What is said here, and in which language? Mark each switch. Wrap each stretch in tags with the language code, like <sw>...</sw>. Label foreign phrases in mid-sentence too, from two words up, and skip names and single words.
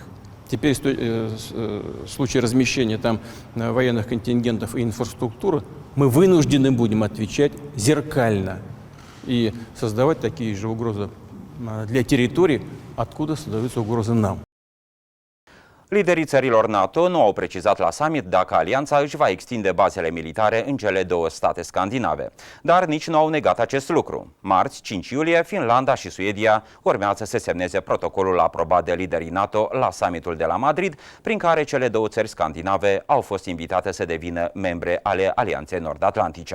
<ru>Теперь в случае размещения там военных контингентов и инфраструктуры мы вынуждены будем отвечать зеркально и создавать такие же угрозы для территорий, откуда создаются угрозы нам.</ru> <ro>Liderii țărilor NATO nu au precizat la summit dacă alianța își va extinde bazele militare în cele două state scandinave, dar nici nu au negat acest lucru. Marți, 5 iulie, Finlanda și Suedia urmează să semneze protocolul aprobat de liderii NATO la summitul de la Madrid, prin care cele două țări scandinave au fost invitate să devină membre ale Alianței Nord-Atlantice.</ro>